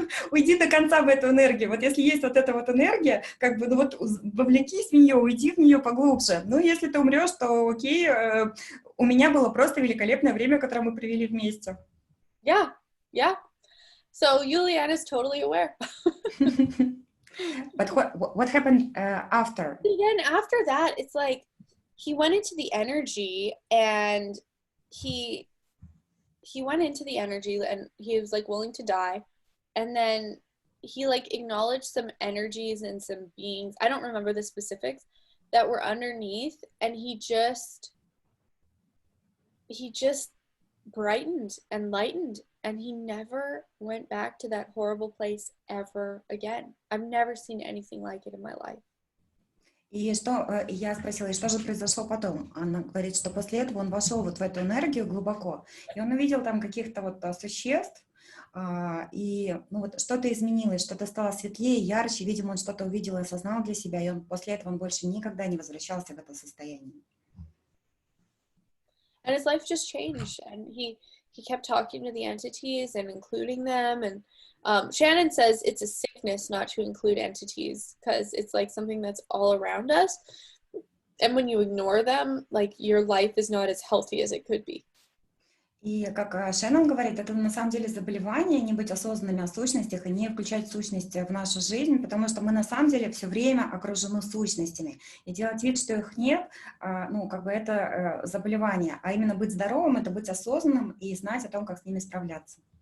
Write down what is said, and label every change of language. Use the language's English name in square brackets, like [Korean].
[Russian] Уйди до конца в эту энергию. Вот если есть вот эта вот энергия, как бы, ну вот вовлекись в нее, уйди в нее поглубже. Ну, если ты умрешь, то окей, у меня было просто великолепное время, которое мы провели вместе. [English] Yeah, yeah. So Juliana is totally aware. But what happened after? Again, after that, it's like he went into the energy, and he went into the energy, and he was like willing to die. And then he like acknowledged some energies and some beings, I don't remember the specifics, that were underneath, and he just brightened and lightened, and he never went back to that horrible place ever again. I've never seen anything like it in my life. [Russian] И что я спросила, и что же произошло потом? Она говорит, что после этого он вошел вот в эту энергию глубоко, и он увидел там каких-то вот существ, и ну, вот что-то изменилось, что-то стало светлее, ярче, видимо, он что-то увидел и осознал для себя, и после этого он больше никогда не возвращался в это состояние. [English] And his life just changed, and he kept talking to the entities and including them, and Shannon says it's a sickness not to include entities because it's like something that's all around us, and when you ignore them, like your life is not as healthy as it could be. [Russian] И как Шеннон говорит, это на самом деле заболевание, не быть осознанными о сущностях и не включать сущности в нашу жизнь, потому что мы на самом деле все время окружены сущностями. И делать вид, что их нет, ну, как бы это заболевание. А именно быть здоровым — это быть осознанным и знать о том, как с ними справляться.